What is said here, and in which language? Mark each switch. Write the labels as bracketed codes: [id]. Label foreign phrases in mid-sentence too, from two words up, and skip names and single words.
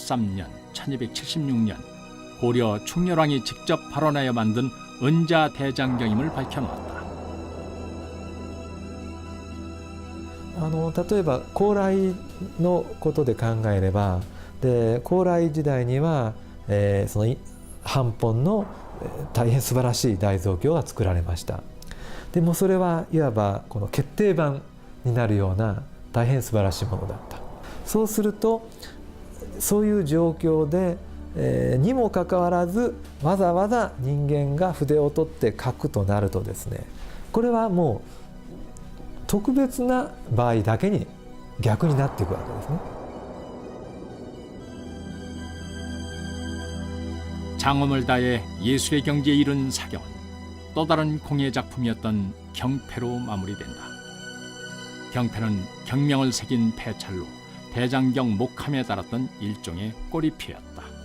[ko] 1213년, 1276년 고려 충렬왕이 직접 발원하여 만든 은자대장경임을 밝혀놓았다. [ja] 例えば高麗のことで考えれば、で高麗時代には、その版本の大変素晴らしい大蔵経が作られました。でもそれはいわばこの決定版になるような大変素晴らしいものだった。そうするとそういう状況で、にもかかわらずわざわざ人間が筆を取って書くとなるとですね、これはもう特別な場合だけに逆になっていくわけですね。 [ko] 장엄을 다해 예술의 경지에 이른 사경은 또 다른 공예 작품이었던 경패로 마무리된다. 경패는 경명을 새긴 패찰로 대장경 목함에 달았던 일종의 꼬리표였다.